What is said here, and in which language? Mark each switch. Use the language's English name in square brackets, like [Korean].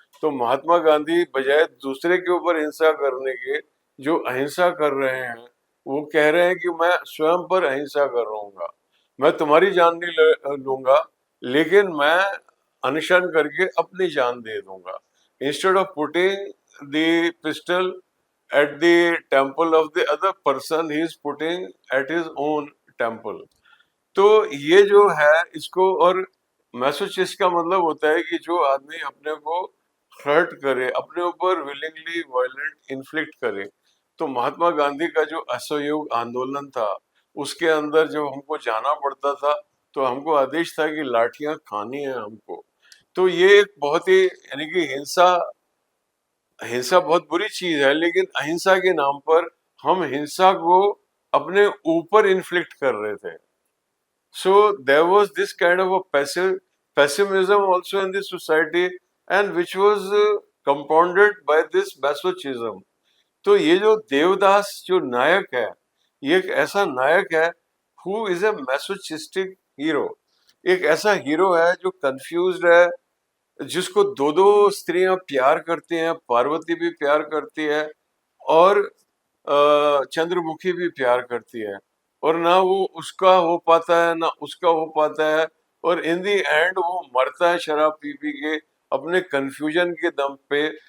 [Hindi] तो महात्मा गांधी बजाय दूसरे के ऊपर हिंसा करने के, जो अहिंसा कर रहे हैं, वो कह रहे हैं कि मैं स्वयं पर अहिंसा कर रहूंगा, मैं तुम्हारी जान नहीं लूंगा, लेकिन मैं अनशन करके अपनी जान दे दूंगा। [English] Instead of putting the pistol at the temple of the other person, he is putting at his own temple. [Hindi] तो ये जो है इसको, और मैसोचिस्ट का मतलब होता है कि जो आदमी अपने को हर्ट करे, अपने ऊपर विलिंगली वायलेंट इन्फ्लिक्ट करे। तो महात्मा गांधी का जो असहयोग आंदोलन था, उसके अंदर जब हमको जाना पड़ता था तो हमको आदेश था कि लाठियां खानी है हमको। तो ये एक बहुत ही, यानी कि हिंसा, हिंसा बहुत बुरी चीज है, लेकिन अहिंसा के नाम पर हम हिंसा को अपने ऊपर इन्फ्लिक्ट कर रहे थे। [English] So there was this kind of a pessimism also in the society, and which was compounded by this masochism. [Hindi] तो ये जो देवदास जो नायक है, ये एक ऐसा नायक है [English] Who is a masochistic hero. [Hindi] एक ऐसा हीरो है जो कंफ्यूज्ड है, जिसको दो दो स्त्रियां प्यार करती हैं, पार्वती भी प्यार करती है और चंद्रमुखी भी प्यार करती है, और ना वो उसका हो पाता है ना उसका हो पाता है, और [English] in the end [Hindi] वो मरता है शराब पी पी के अपने कंफ्यूजन के दम पे।